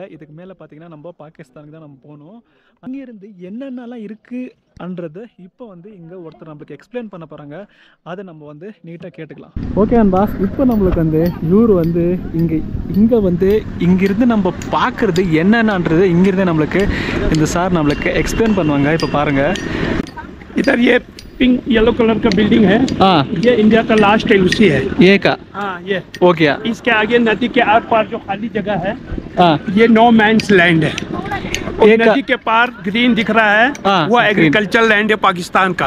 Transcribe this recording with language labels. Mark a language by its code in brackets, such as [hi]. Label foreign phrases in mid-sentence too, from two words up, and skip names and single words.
[ta] இதுக்கு மேலே பார்த்தீங்கன்னா நம்ம பாகிஸ்தானுக்கு தான் நம்ம போகணும். அங்கேருந்து என்னென்னலாம் இருக்குன்றது இப்போ வந்து இங்கே ஒருத்தர் நம்மளுக்கு எக்ஸ்பிளைன் பண்ண போகிறாங்க. அதை நம்ம வந்து நீட்டாக கேட்டுக்கலாம். [en] OK boss, [ta] இப்போ நம்மளுக்கு வந்து இவர் வந்து இங்கே வந்து இங்கேருந்து நம்ம பார்க்குறது என்னென்னன்றது இங்கேருந்தே நம்மளுக்கு இந்த சார் நம்மளுக்கு எக்ஸ்பிளைன் பண்ணுவாங்க. இப்போ பாருங்கள், [hi] इधर ये [en] pink yellow colour [hi] का बिल्डिंग है, ये इंडिया का [en] last LoC [hi] है ये का. हाँ ये हो गया. इसके आगे नदी के आर पार जो खाली जगह है, ये [en] no man's land [hi] है. और नदी के पार ग्रीन दिख रहा है, वो [en] agriculture land [hi] है पाकिस्तान का.